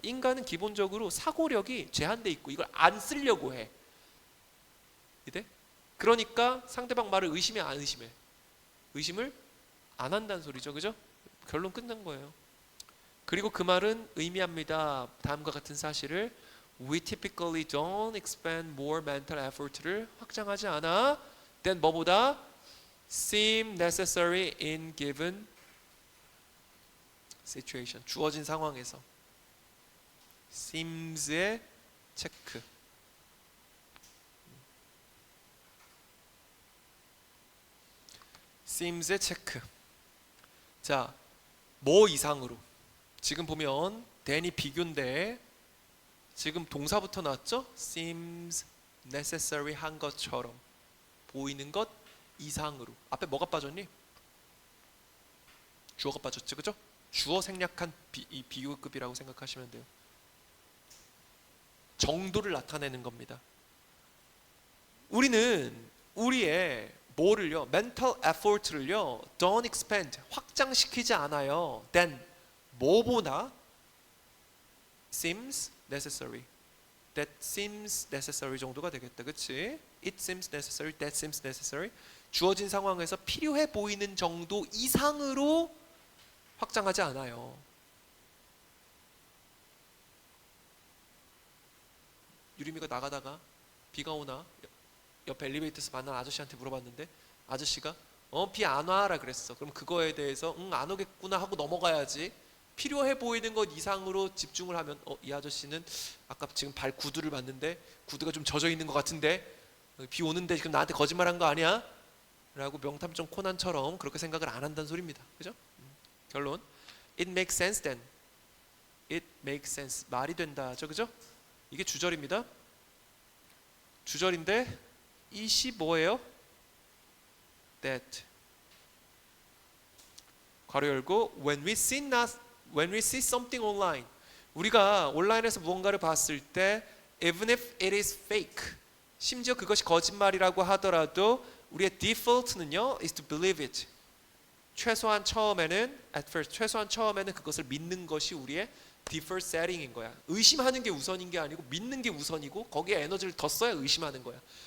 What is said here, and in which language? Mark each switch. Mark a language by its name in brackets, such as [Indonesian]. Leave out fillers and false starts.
[Korean] 인간은 기본적으로 사고력이 제한돼 있고 이걸 안 쓰려고 해. 이래? 그러니까 상대방 말을 의심해 안 의심해? 의심을 안 한다는 소리죠. 그죠? 결론 끝난 거예요. 그리고 그 말은 의미합니다. 다음과 같은 사실을 [English] We typically don't expend more mental effort를 [Korean] 확장하지 않아 [English] than [Korean] 뭐보다 [English] seem necessary in given situation. [Korean] 주어진 상황에서 seems의 체크. seems의 체크. 자, 뭐 이상으로? 지금 보면 than이 비교인데 지금 동사부터 나왔죠? [English] seems necessary [Korean] 한 것처럼 보이는 것 이상으로. 앞에 뭐가 빠졌니? 주어가 빠졌죠, 그죠? 주어 생략한 이 비교급이라고 생각하시면 돼요. 정도를 나타내는 겁니다. 우리는 우리의 뭐를요? [English] mental effort를요, don't expand, [Korean] 확장시키지 않아요. [English] then [Korean] 뭐보다 [English] seems necessary, that seems necessary [Korean] 정도가 되겠다, 그렇지? [English] It seems necessary, that seems necessary. [Korean] 주어진 상황에서 필요해 보이는 정도 이상으로 확장하지 않아요. 유림이가 나가다가 비가 오나 옆에 엘리베이터에서 만난 아저씨한테 물어봤는데 아저씨가 비 안 와라 그랬어. 그럼 그거에 대해서 안 오겠구나 하고 넘어가야지. 필요해 보이는 것 이상으로 집중을 하면 이 아저씨는 아까 지금 발 구두를 봤는데 구두가 좀 젖어 있는 것 같은데 비 오는데 지금 나한테 거짓말한 거 아니야? 라고 명탐정 코난처럼 그렇게 생각을 안 한다는 소리입니다. 그죠? 결론 [English] It makes sense then. It makes sense. [Korean] 말이 된다죠, 그죠? 이게 주절입니다. 주절인데 이시 뭐예요? That. 괄호 열고 [English] when we see something online. [Korean] 우리가 온라인에서 무언가를 봤을 때 [English] even if it is fake. [Korean] 심지어 그것이 거짓말이라고 하더라도 우리의 default는요 [English] is to believe it. [Korean] 최소한 처음에는 [English] at first [Korean] 최소한 처음에는 그것을 믿는 것이 우리의 default setting인 거야. 의심하는 게 우선인 게 아니고 믿는 게 우선이고 거기에 에너지를 더 써야 의심하는 거야.